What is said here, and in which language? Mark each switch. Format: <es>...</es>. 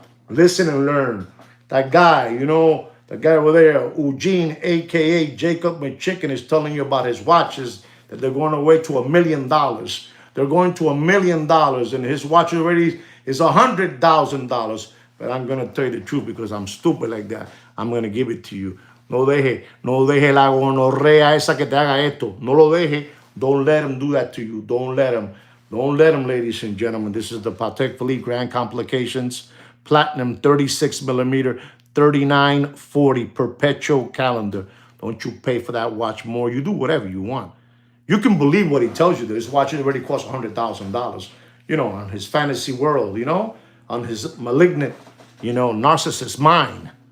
<en>Listen and learn. That guy, you know, the guy over there, Eugene, a.k.a. Jacob McChicken, is telling you about his watches, that they're going away to $1 million. They're going to $1 million, and his watch already is $100,000. But I'm going to tell you the truth, because I'm stupid like that. I'm going to give it to you.</en> <es>No deje la gonorrea esa que te haga esto. No lo deje.</es> <en>Don't let him do that to you. Don't let him. Don't let him, ladies and gentlemen. This is the Patek Philippe Grand Complications. Platinum 36 millimeter. 3940 perpetual calendar. Don't you pay for that watch more. You do whatever you want. You can believe what he tells you, that his watch already costs $100,000, you know, on his fantasy world, you know, on his malignant, you know, narcissist mind.</en>